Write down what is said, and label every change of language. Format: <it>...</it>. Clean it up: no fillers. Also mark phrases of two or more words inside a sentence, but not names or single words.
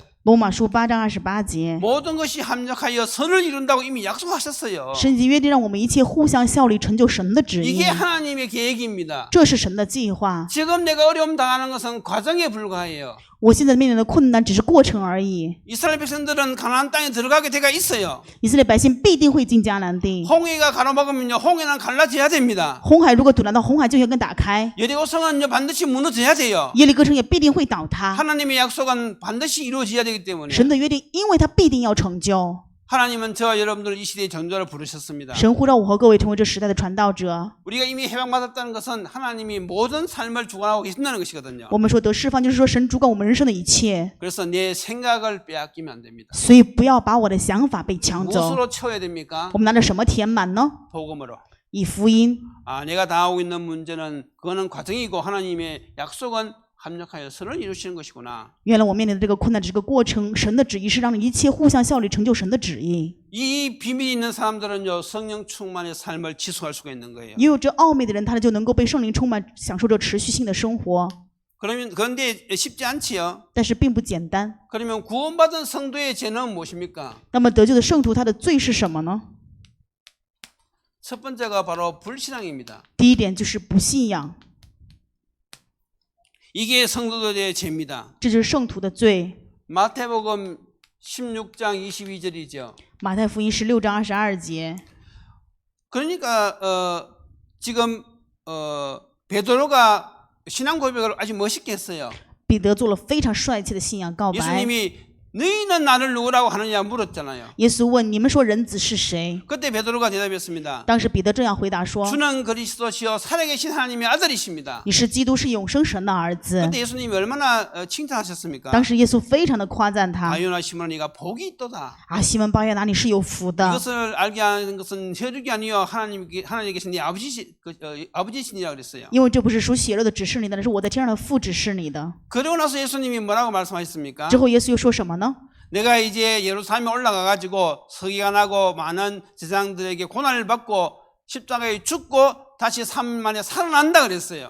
<zh>罗马书8章28节，</zh> <ko>모든 것이 합력하여 선을 이룬다고 이미 약속하셨어요.</ko> <zh>神已经约定让我们一切互相效力，成就神的旨意</zh> <ko>이게 。 하나님의 계획입니다.</ko> <zh>这是神的计划。</zh> <ko>지금 내가 어려움 당하는 것은 과정에 불과해요.</ko> <zh>我现在面临的困难只是过程而已。</zh> <ko>이스라엘 백성들은 가나안 땅에 들어가게 돼가 있어요.</ko> <zh>以色列百姓必定会进迦南地。</zh> <ko>홍해가 가로막으면요, 홍해는 갈라져야 됩니다.</ko> <zh>红海如果堵拦到红海就应该打开，</zh> <ko>여리고성은요 반드시 무너져야 돼요.</ko> <zh>耶利哥城也必定会倒塌。</zh> <ko>하나님의 약속은 반드시 이루어져야 되기 때문에</ko> <zh>神的约定，因为它必定要成就。</zh> <ko>하나님은 저와 여러분들을 이 시대의 전도자로 부르셨습니다.</ko> <zh>神呼召我和各位成为这时代的传道者。</zh> <ko>우리가 이미 해방받았다는 것은 하나님이 모든 삶을 주관하고 계신다는 것이거든요.</ko> <zh>我们说得释放，就是说神主管我们人生的一切，</zh> <ko>그래서 내 생각을 빼앗기면 안 됩니다.</ko> <zh>所以不要把我的想法被抢走。</zh> <ko>무엇으로 채워야 됩니까?</ko> <zh>我们拿着什么填满呢？</zh> <ko>복음으로.</ko> <zh>以福音。</zh> <ko>내가 당하고 있는 문제는 그거는 과정이고 하나님의 약속은 합력하여 선을 이루시는 것이구나.</ko> <zh>原来我面临的这个困难只是个过程，神的旨意是让一切互相效力，成就神的旨意。</zh> <ko>이 비밀이 있는 사람들은요 성령 충만의 삶을 지속할 수가 있는 거예요.</ko> <zh>也有这奥秘的人，他就能够被圣灵充满，享受着持续性的生活。</zh> <ko>그런데 쉽지 않지요.</ko> <zh>但是并不简单。</zh> <ko>그러면 구원받은 성도의 죄는 무엇입니까?</ko> <zh>那么得救的圣徒，他的罪是什么呢？</zh> <ko>첫 번째가 바로 불신앙입니다.</ko> <zh>第一点就是不信仰，</zh> <ko>이게 성도들의 죄입니다.</ko> <zh>这就是圣徒的罪。</zh> <ko>마태복음 16장 22절이죠.</ko> <zh>马太福音16章22节。</zh> <ko>그러니까 지금 베드로가 신앙 고백을 아주 멋있게 했어요.</ko> <zh>彼得做了非常帅气的信仰告白。</zh> <ko>예수님이 너희는 나를 누구라고 하느냐 물었잖아요.</ko> <zh>耶稣问你们说人子是谁？</zh> <ko>그때 베드로가 대답했습니다.</ko> <zh>当时彼得这样回答说：</zh> <ko>주는 그리스도시요 살아계신 하나님의 아들이십니다.</ko> <zh>你是基督，是永生神的儿子。</zh> <ko>그때 예수님이 얼마나 칭찬하셨습니까?</ko> <zh>当时耶稣非常的夸赞他。</zh> <ko>아요나 시몬아 네가 복이 있도다.</ko> <zh>啊，西门巴约拿，你是有福的。</zh> <ko>이것을 알게 하는 것은 혈육이 아니요 하나님에 계신 네 아버지신이라 그랬어요.</ko> <zh>因为这不是属血肉的指示你的，那是我在天上的父指示你的。</zh> <ko>그러고 나서 예수님이 뭐라고 말씀하셨습니까?</ko> <zh>之后耶稣又说什么呢？</zh> <ko>내가 이제 예루살렘에 올라가 가지고 서기관하고 많은 제사장들에게 고난을 받고 십자가에 죽고 다시 3일 만에 살아난다 그랬어요.</ko>